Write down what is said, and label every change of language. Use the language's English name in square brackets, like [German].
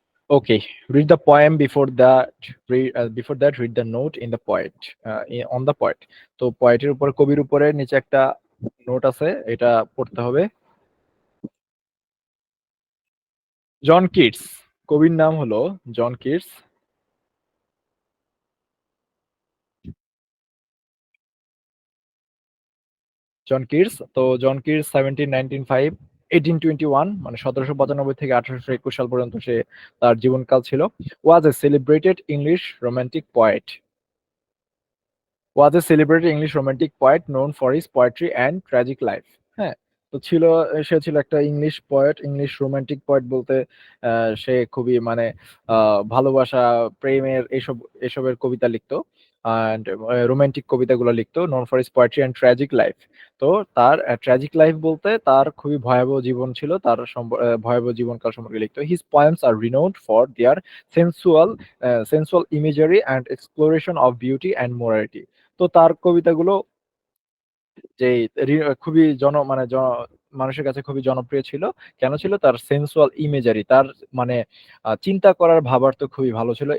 [English] Okay, read the poem before that. Before that, read the note in the poet. On the poet. [Bangla] তো পোয়েটের উপর, কবির উপরে নিচে একটা note আছে, এটা পড়তে হবে। জন কিটস, কবির নাম হলো জন কিটস। জন কিটস, তো জন কিটস 1821 মানে 1795 থেকে 1821 সাল পর্যন্ত সে তার জীবনকাল ছিল। [English] Was a celebrated English romantic poet. was a celebrated English romantic poet known for his poetry and tragic life. [Bangla] হ্যাঁ, তো সে ছিল একটা English poet, English romantic poet বলতে সে খুবই মানে ভালোবাসা, প্রেমের এসবের কবিতা লিখতো, and রোমান্টিক কবিতাগুলো লিখতো, [English] known for his poetry and tragic life। [Bangla] তো তার ট্র্যাজিক লাইফ বলতে তার খুবই ভয়াবহ জীবন ছিল, তার ভয়াবহ জীবনকাল সম্পর্কে লিখতো। [English] His poems are renowned for their sensual sensual imagery and exploration of beauty and morality। [Bangla] তো তার কবিতাগুলো যে খুবই মানুষের কাছে খুবই জনপ্রিয় ছিল। কেন ছিল? তার সেন্সুয়াল ইমেজারি, তার মানে চিন্তা করার ভাবার্থ খুবই ভালো ছিল।